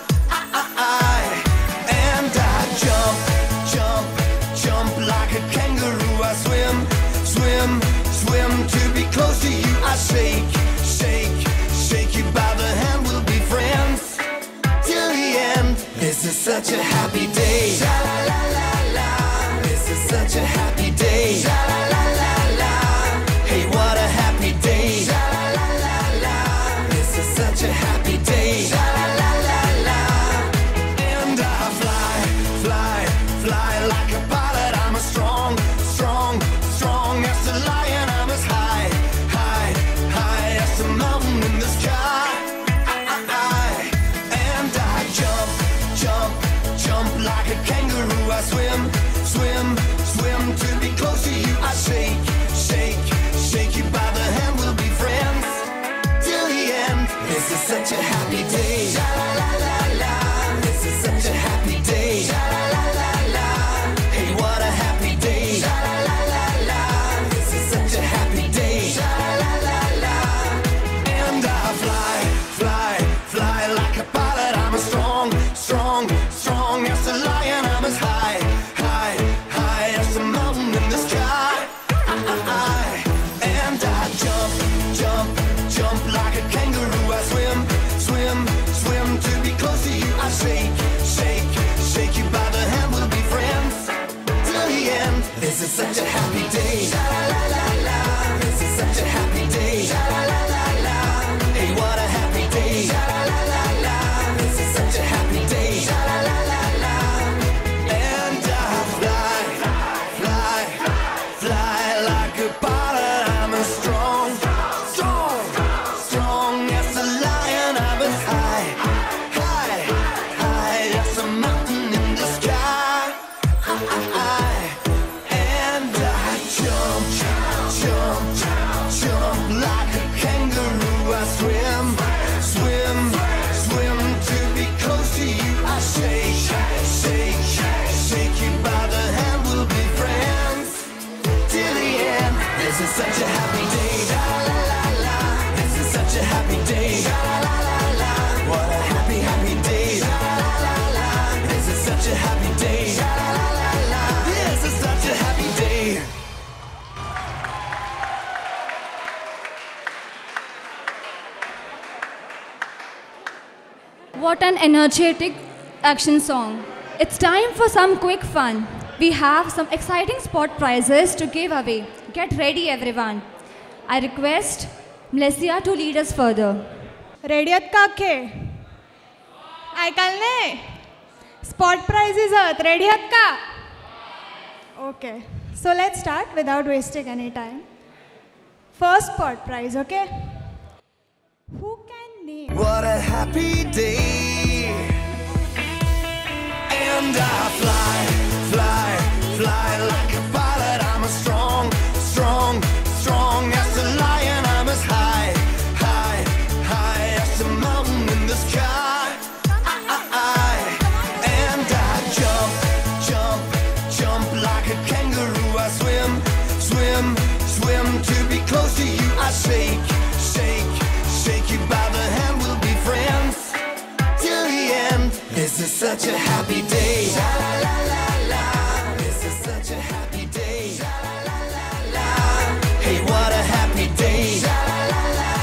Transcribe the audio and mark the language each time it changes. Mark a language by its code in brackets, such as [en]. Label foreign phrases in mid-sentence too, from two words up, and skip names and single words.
[en] And I jump like a kangaroo. I swim to be close to you. I shake you by the hand. We'll be friends till the end. This is such a happy day. Sha-la-la-la-la. This is such a happy day. Sha-la-la-la-la. Hey, what a happy day. Sha-la-la-la-la. This is such a happy day. Sha-la-la-la-la. And I fly like a pilot. I'm as strong as a lion. I'm as high as a mountain in the sky. And I jump like a kangaroo. I swim to be close to you. I shake you by the hand. We'll be friends till the end. This is such a happy day. Sha-la-la-la-la. This is such a happy day. Sha-la-la-la-la. Hey, what a happy day. Sha-la-la-la-la. This is such a happy day. Sha-la-la-la-la. And I fly like a pilot. I'm as strong as a lion. I'm as high as a mountain in the sky. And I jump like a kangaroo. I swim to be close to you. I shake you by the hand. We'll be friends till the end. This is such a happy day. Sha-la-la-la-la. This is such a happy day. Sha-la-la-la-la. Hey, what a happy day. Sha-la-la-la-la. This is such a happy day. Sha-la-la-la-la. And I fly like a pilot. I'm as strong as a lion. I'm as high as a mountain in the sky. And I jump like a kangaroo. I swim to be close to you. I shake you by the hand. We'll be friends till the end. This is such a happy day. Sha-la-la-la. This is such a happy day. Sha-la-la-la. What a happy day. Sha-la-la-la. This is such a happy day. Sha-la-la-la. This is such a happy day. What an energetic action song. It's time for some quick fun. We have some exciting spot prizes to give away. Get ready, everyone. I request Mlesia to lead us further. रेडी [mr] आहेत का अख्खे ऐकायला [en] spot prizes आहेत रेडी [mr] आहेत का [en] okay so let's start without wasting any time first spot prize okay who can name What a happy day. And I fly like a pilot. I'm as strong as a lion. I'm as high as a mountain in the sky. And I jump like a kangaroo. I swim to be close to you. I shake you by the hand. We'll be friends till the end. This is such a happy day. Sha-la-la-la-la. This is such a happy day. Sha-la-la-la-la. Hey, what a happy day. Sha-la-la-la.